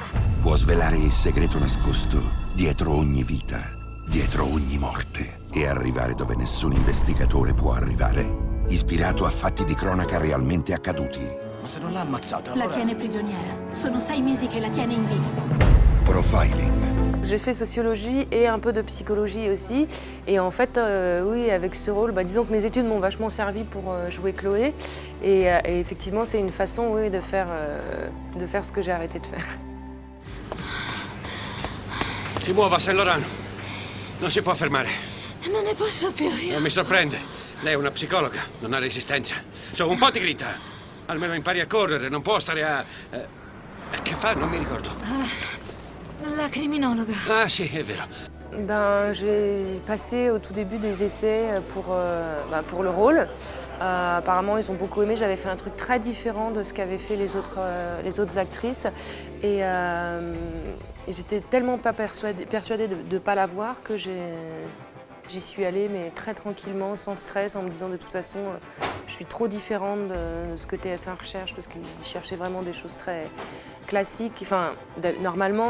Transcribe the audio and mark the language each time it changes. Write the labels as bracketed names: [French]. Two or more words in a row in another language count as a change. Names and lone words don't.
[Italian] Può svelare il segreto nascosto dietro ogni vita, dietro ogni morte e arrivare dove nessun investigatore può arrivare. Ispirato a fatti di cronaca realmente accaduti. Ma se non l'ha ammazzata, La allora... tiene prigioniera. Sono 6 mesi che la tiene in vita. Profiling. [French] J'ai fait sociologie et un peu de psychologie aussi. Et en fait, oui, avec ce rôle, disons que mes études m'ont vachement servi pour jouer Chloé. Et effectivement, c'est une façon, oui, de faire ce que j'ai arrêté de faire. [Italian] Si muova, Saint Laurent. Non si può fermare. Non ne posso più io. Non mi sorprende. Lei è una psicologa, non ha resistenza. So, un po' ti grita. Almeno impari a correre, non può stare a... Che fa? Non mi ricordo. La criminologa. Ah, sì, è vero. [French] J'ai passé au tout début des essais pour le rôle. Apparemment, ils ont beaucoup aimé. J'avais fait un truc très différent de ce qu'avaient fait les autres actrices. Et j'étais tellement pas persuadée de ne pas la voir que j'y suis allée, mais très tranquillement, sans stress, en me disant de toute façon, je suis trop différente de ce que TF1 recherche, parce qu'ils cherchaient vraiment des choses très classiques, enfin, normalement.